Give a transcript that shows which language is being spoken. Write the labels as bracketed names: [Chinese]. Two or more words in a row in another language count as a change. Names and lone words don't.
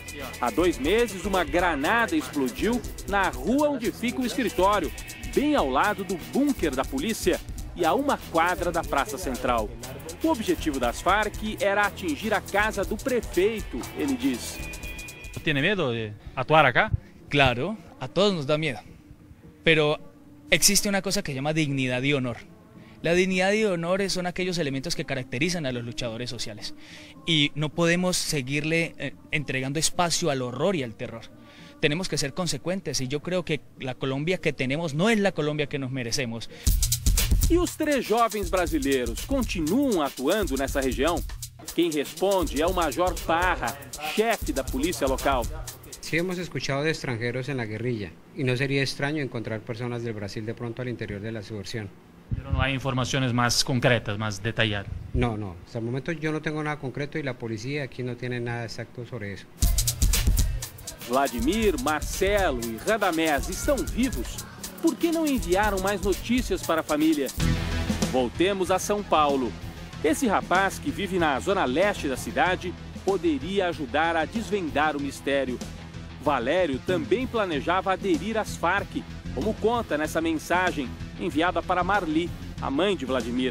[Portuguese] Há 2 meses, uma granada explodiu na rua onde fica o escritório, bem ao lado do bunker da polícia e a 1 quadra da Praça Central. O objetivo das Farc era atingir a casa do prefeito, ele diz. Tem medo de atuar acá? [Spanish] Claro, a todos nos da miedo. Pero existe una cosa que se llama dignidad y honor. La dignidad y honor son aquellos elementos que caracterizan a los luchadores sociales. Y no podemos seguirle entregando espacio al horror y al terror. Tenemos que ser consecuentes y yo creo que la Colombia que tenemos no es la Colombia que nos merecemos. E os 3 jovens brasileiros continuam atuando nessa região? Quem responde é o Major Parra, chefe da polícia local. Sí hemos escuchado de extranjeros en la guerrilla y no sería extraño encontrar personas del Brasil de pronto al interior de la subversión. Pero no hay informaciones más concretas, más detalladas. No, no. Hasta el momento yo no tengo nada concreto y la policía aquí no tiene nada exacto sobre eso. [Portuguese] Vladimir, Marcelo e Radamés estão vivos. Por que não enviaram mais notícias para a família? Voltemos a São Paulo. Esse rapaz que vive na zona leste da cidade poderia ajudar a desvendar o mistério. Valério também planejava aderir às Farc, como conta nessa mensagem enviada para Marli, a mãe de Vladimir.